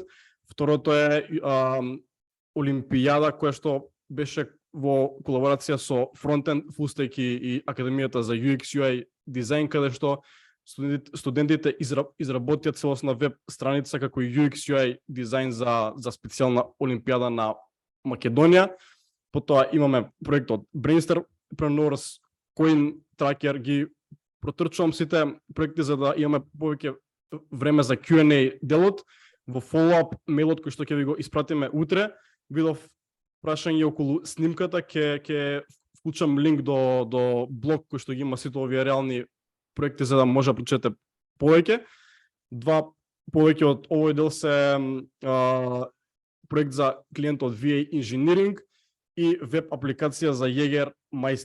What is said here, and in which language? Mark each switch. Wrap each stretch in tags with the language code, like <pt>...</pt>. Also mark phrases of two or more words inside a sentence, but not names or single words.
<mk>Второто е Олимпијада која што беше во колаборација со Frontend, Full Stack и Академијата за UX UI дизајн, каде што студентите изработија целосна веб страница како UX UI дизајн за специјална Олимпијада на Македонија. Потоа имаме проектот Brainsterpreneurs, Coin Tracker, ги протрчувам сите проекти за да имаме повеќе време за Q&A делот. Во follow-up мейлот кој што ќе ви го испратиме утре, видов прашање околу снимката, ќе вклучам линк до блог кој што ги има сите овие реални проекти за да може да прочете повеќе. Два повеќе од овој дел се проект за клиентот VA Engineering и веб апликација за Jägermeister.</mk>